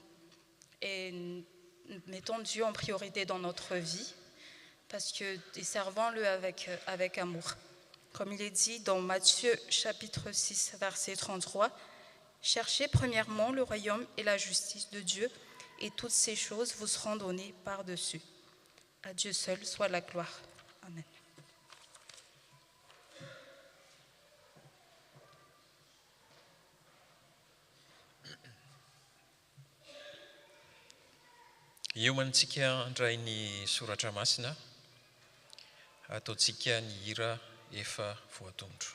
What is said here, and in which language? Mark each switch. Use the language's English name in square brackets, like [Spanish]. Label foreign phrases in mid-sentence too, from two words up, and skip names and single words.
[French] Et mettons Dieu en priorité dans notre vie et servons-le avec amour. Comme il est dit dans Matthieu chapitre 6, verset 33, « Cherchez premièrement le royaume et la justice de Dieu, et toutes ces choses vous seront données par-dessus. À Dieu seul soit la gloire. Amen. » [Malagasy] Iomantsika andray ny soratra masina, ataontsika ny hira efa voatondro.